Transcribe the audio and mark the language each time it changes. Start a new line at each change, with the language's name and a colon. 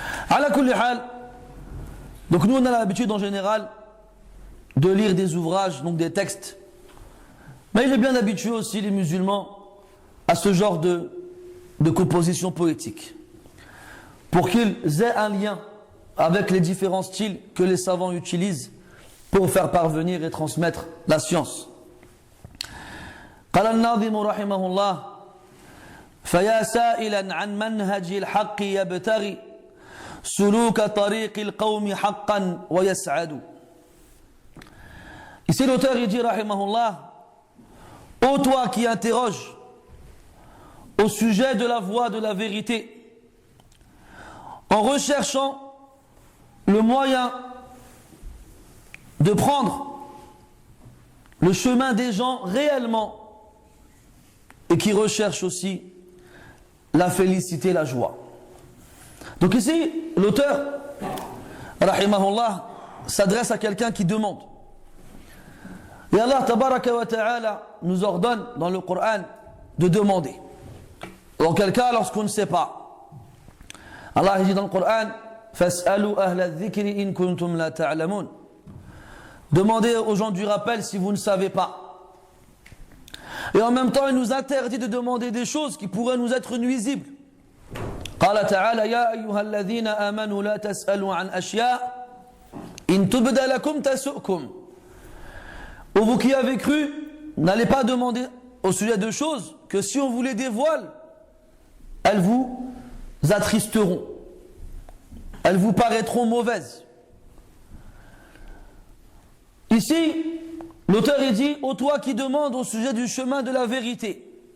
Arabic: Ala kulli hal,
French: donc nous on a l'habitude en général de lire des ouvrages, donc des textes, mais il est bien habitué aussi les musulmans à ce genre de composition poétique, pour qu'ils aient un lien avec les différents styles que les savants utilisent pour faire parvenir et transmettre la science.
Arabic: قال الناظم رحمه الله فيا سائلا عن منهج الحق يبتغي سلوك طريق القوم حقا ويسعد.
French: Ici l'auteur il dit rahimahullah, ô toi qui interroges au sujet de la voie de la vérité, en recherchant le moyen de prendre le chemin des gens réellement, et qui recherchent aussi la félicité, la joie. Donc ici, l'auteur, rahimahullah, s'adresse à quelqu'un qui demande. Et Allah, tabaraka wa ta'ala, nous ordonne dans le Coran de demander. Dans quel cas, lorsqu'on ne sait pas. Allah dit dans le Coran,
Arabic: فَاسْأَلُوا أَهْلَ الذِّكْرِ إِن كُنْتُمْ لَا تَعْلَمُونَ.
French: Demandez aux gens du rappel si vous ne savez pas. Et en même temps, il nous interdit de demander des choses qui pourraient nous être nuisibles.
Arabic: قال تعالى يا أيها الذين آمنوا لا تسألوا عن أشياء إن تبد لكم تسؤكم.
French: Ô vous qui avez cru, n'allez pas demander au sujet de choses que si on vous les dévoile, elles vous attristeront, elles vous paraîtront mauvaises. Ici, l'auteur il dit, ô toi qui demande au sujet du chemin de la vérité.